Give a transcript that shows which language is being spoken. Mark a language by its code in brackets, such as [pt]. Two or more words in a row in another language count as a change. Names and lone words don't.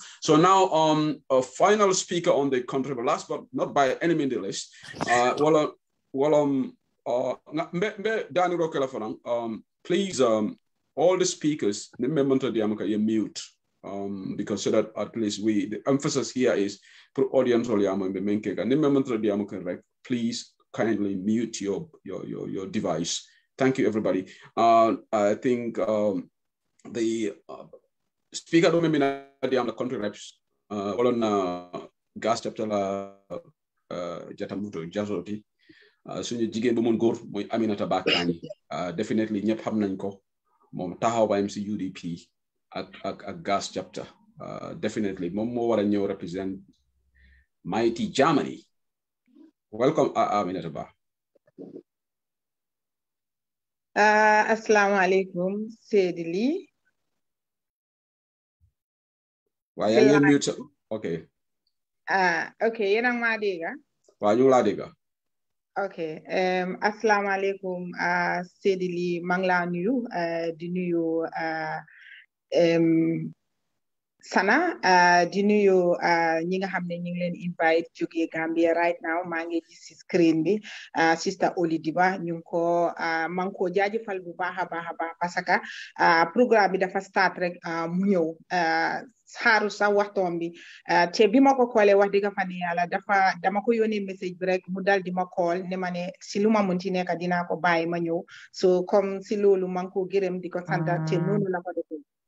[en] So now, a final speaker on the country, but last but not by any means the least, please, all the speakers, you mute, because so that at least the emphasis here is for audience and please kindly mute your device. Thank you, everybody. I think the speaker don't mean the country reps on gas chapter Jatamuto Jazoti. [wo] Suñu jigéen bu mon góor mooy Aminata Ba Kandji definitely ñëpp xam nañ ko moom taxawaayam si UDP ak [en] gas chapter [wo] definitely moom moo war a ñëw [en] represent mighty Germany. Welcome Aminata Ba. [ar] Assalamu alaikum Seydi Ly. [wo] Waaw yaa ngi mute okay. Okay yéen a ngi maa dégg. Waaw ñu ngi laa dégg. Okay, [ar] assalamu alaikum [wo] Seydi Ly maa ngi laa nuyu di nuyu Sana di nuyu ñi nga xam ne ñu ngi leen invite jóge Gambia [en] right now [wo] maa ngi gis ci screen bi Sister Oli Diba ñu ngi ko maa ngi ko jaajëfal bu baax a baax [fr] parce que [wo] programme bi dafa start rek mu ñëw xaaru sax waxtoom bi te bi ma ko koolee wax dëgg fa ne yàlla dama ko yónnee message bi rek mu dal di ma call ne ma ne si lu ma munti nekk dinaa ko bàyyi ma ñëw so [fr] comme si [wo] loolu maa ngi ko gërëm di ko sant te noonu la ko defee